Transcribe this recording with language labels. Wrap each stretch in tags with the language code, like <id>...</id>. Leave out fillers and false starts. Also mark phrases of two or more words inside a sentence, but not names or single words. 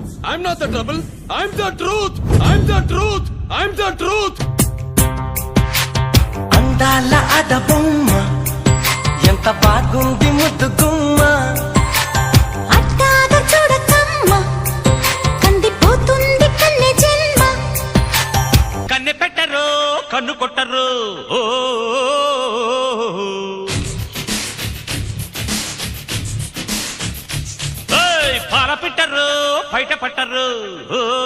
<en>I'm not the trouble. I'm the truth. I'm the truth. I'm the truth.</en> <te>అందాల అడబొమ్మ ఎంత బాగుంది ముద్దుగుమ్మ, అట్టాగ చూడకమ్మ కందిపోతుంది కన్నె జన్మ, కన్నె పెట్టరు కన్ను కొట్టరు, ఓ పాల పెట్టరు బయట పట్టరు, ఓ</te>